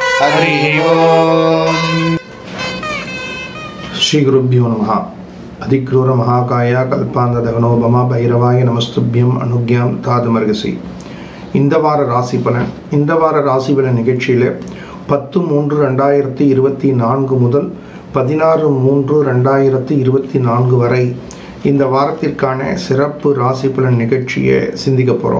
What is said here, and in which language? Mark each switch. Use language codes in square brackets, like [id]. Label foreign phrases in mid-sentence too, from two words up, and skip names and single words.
[sa] हरि ओम। श्री गुरुभ्यो नमः। अधिक्रूर महाकाय कल्पांतदगनो बमा भैरवाय नमस्तुभ्यम अनुज्ञाम தாதுமர்கசி. [ta] இந்த வார ராசி பலன் நிகழ்ச்சியில் 10/3/2024 முதல் 16/3/2024 வரை இந்த வாரத்திற்கான சிறப்பு ராசி பலன் நிகழ்ச்சியை சிந்திக்க போகிறோம்.